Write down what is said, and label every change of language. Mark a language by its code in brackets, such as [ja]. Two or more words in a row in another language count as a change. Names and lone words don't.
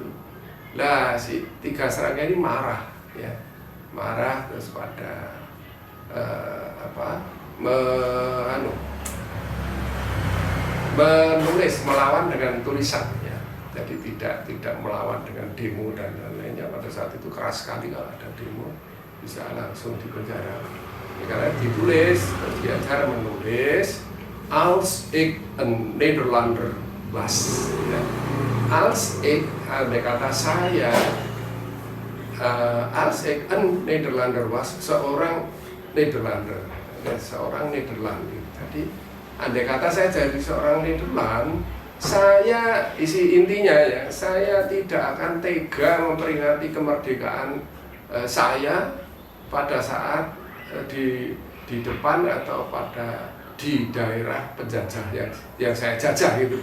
[id] Lah si tiga serangkai ini marah, ya, marah terus pada menulis, melawan dengan tulisan, ya. Jadi tidak melawan dengan demo dan lain-lainnya. Pada saat itu keras sekali kalau ada demo bisa langsung dipenjara. Karena ditulis, Ki Hajar menulis [nl] als ik een Nederlander was, [id] ya. [nl] Als ik, [id] andai kata saya, [nl] als ik een Nederlander was, [id] seorang Nederlander, ya, seorang Nederland. Jadi andai kata saya jadi seorang Nederland, saya, isi intinya, ya, saya tidak akan tega memperingati kemerdekaan saya pada saat di depan atau di daerah penjajah yang saya jajah gitu.